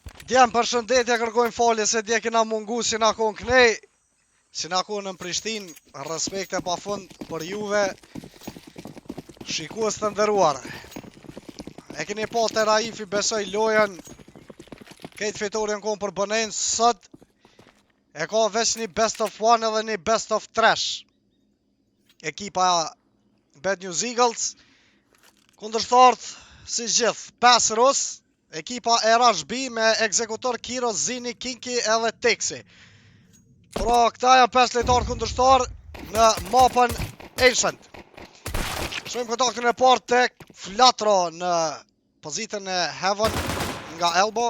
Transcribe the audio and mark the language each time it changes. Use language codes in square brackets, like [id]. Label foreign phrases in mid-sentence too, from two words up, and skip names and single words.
[sq] Djem përshëndetje, kërkojmë falje se dje kena mungu si na kon knej, si na kon në Prishtinë, respekte pa fund për juve, shikues të nderuar. E keni pa të Raifi besoj lojen, këtë fitorin kon për bënen, sot e ka veç një [en] best of one [sq] edhe një [en] best of trash. [sq] Ekipa Bad News Eagles, kundërshtarët si gjithë, 5 Rus, ekipa RHB me ekzekutor Kiro, Zini, Kinki edhe Teksi. Pra këta janë 5 lojtarë kundërshtar në mapën Ancient. Shojmë kontaktin e parë tek Flatro në pozitën e Heaven nga Elbow.